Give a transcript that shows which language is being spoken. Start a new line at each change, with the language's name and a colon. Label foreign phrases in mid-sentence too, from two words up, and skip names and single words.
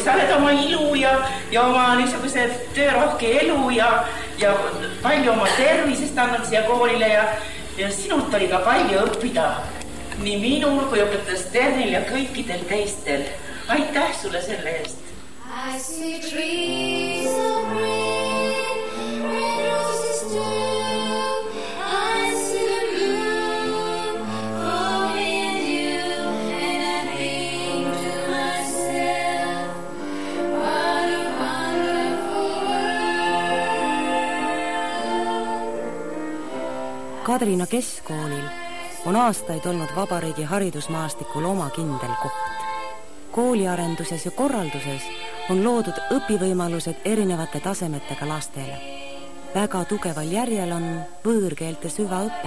Estonian: Sa oled oma ilu ja oma niisuguse töörohke elu ja palju oma tervisest annad siia koolile ja sinult oli ka palju õppida. Nii minul kui õpetas Sternil ja kõikidel teistel. Aitäh sulle selle eest.
English: I see trees of green, red roses too. I see the moon calling you, and I think to myself, what a wonderful world.
Estonian: Kadrina Keskkoolil on aastaid olnud vabariigi haridusmaastikul oma kindel koht. Kooliarenduses ja korralduses on loodud õpivõimalused erinevate tasemetega lastele. Väga tugeval järjel on võõrkeelte süvaõpe.